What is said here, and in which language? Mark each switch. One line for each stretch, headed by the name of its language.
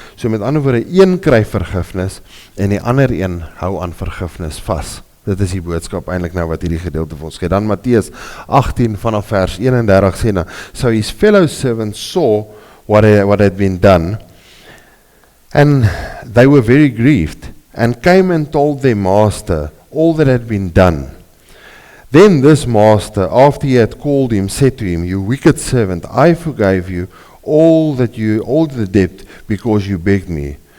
Afrikaans: So met ander woorde, een kry vergifnis en die ander een hou aan vergifnis vas. Dit is die boodskap eintlik nou wat hierdie gedeelte vir ons gee. Dan Matteus 18 vanaf vers 31 sê nou,
English: so his fellow servants saw what had been done, and they were very grieved, and came and told their master all that had been done. Then this master, after he had called him, said to him, "You wicked servant, I forgave you all the debt because you begged me.